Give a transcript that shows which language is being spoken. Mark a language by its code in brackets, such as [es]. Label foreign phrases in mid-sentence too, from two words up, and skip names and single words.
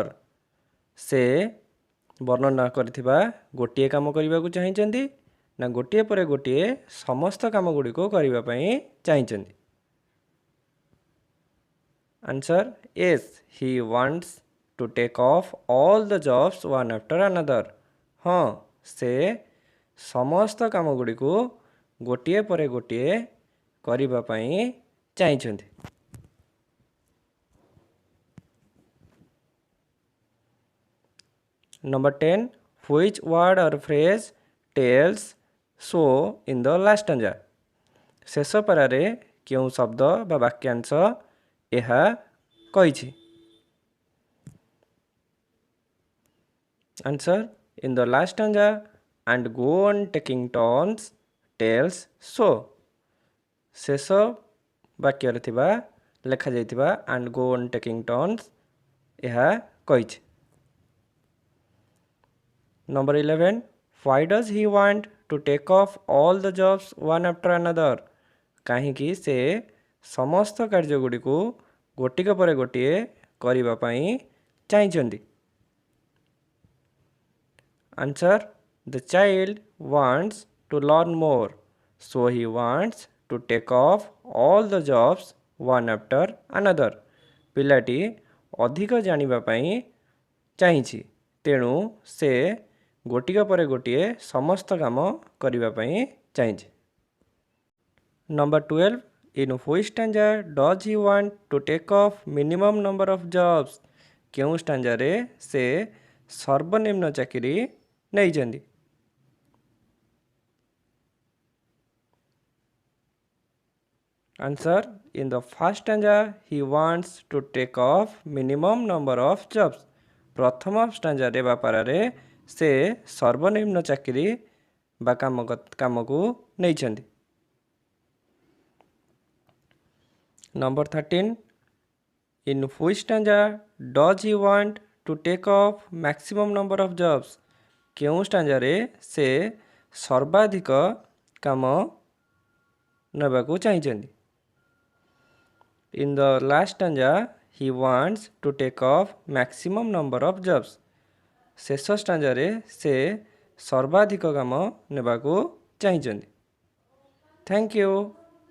[or] ସେ ବର୍ଣ୍ଣନା କରିଥିବା ଗୋଟିଏ କାମ କରିବାକୁ ଚାହିଁଛନ୍ତି ନା ଗୋଟିଏ ପରେ ଗୋଟିଏ ସମସ୍ତ କାମ ଗୁଡ଼ିକୁ କରିବା ପାଇଁ ଚାହିଁଛନ୍ତି? [en] Answer: yes, he wants to take off all the jobs one after another. [or] ହଁ, ସେ ସମସ୍ତ କାମ ଗୁଡ଼ିକୁ ଗୋଟିଏ ପରେ ଗୋଟିଏ କରିବା ପାଇଁ ଚାହିଁଛନ୍ତି। [en] Number 10. Which word or phrase tells so in the last stanza? [or] ଶେଷ ପାରାରେ କେଉଁ ଶବ୍ଦ ବା ବାକ୍ୟାଂଶ ଏହା କହିଛି? [en] Answer: in the last stanza and go on taking turns tells so. [or] ଶେଷ ବାକ୍ୟରେ ଥିବା ଲେଖାଯାଇଥିବା [en] and go on taking turns [or] ଏହା କହିଛି। [en] Number 11. Why does he want to take off all the jobs one after another? [or] କାହିଁକି ସେ ସମସ୍ତ କାର୍ଯ୍ୟ ଗୁଡ଼ିକୁ ଗୋଟିକ ପରେ ଗୋଟିଏ କରିବା ପାଇଁ ଚାହିଁଛନ୍ତି? [en] Answer: the child wants to learn more, so he wants to take off all the jobs one after another. [or] ପିଲାଟି ଅଧିକ ଜାଣିବା ପାଇଁ ଚାହିଁଛି, ତେଣୁ ସେ ଗୋଟିକ ପରେ ଗୋଟିଏ ସମସ୍ତ କାମ କରିବା ପାଇଁ ଚାହିଁଛି। [en] Number 12. In which stanza does he want to take off minimum number of jobs? [or] କେଉଁ ଷ୍ଟାଞ୍ଜାରେ ସେ ସର୍ବନିମ୍ନ ଚାକିରି ନେଇଛନ୍ତି? [en] Answer: in the first stanza he wants to take off minimum number of jobs. [or] ପ୍ରଥମ ଷ୍ଟାଞ୍ଜାରେ ବା ପାରାରେ ସେ ସର୍ବନିମ୍ନ ଚାକିରି ବା କାମକୁ ନେଇଛନ୍ତି। [en] Number 13. In which stanza does he want to take off maximum number of jobs? [or] କେଉଁ ଷ୍ଟାଞ୍ଜାରେ ସେ ସର୍ବାଧିକ କାମ ନେବାକୁ ଚାହିଁଛନ୍ତି? [en] In the last stanza he wants to take off maximum number of jobs. [or] ଶେଷ ଷ୍ଟାଞ୍ଜାରେ ସେ ସର୍ବାଧିକ କାମ ନେବାକୁ ଚାହିଁଛନ୍ତି। [en] Thank you.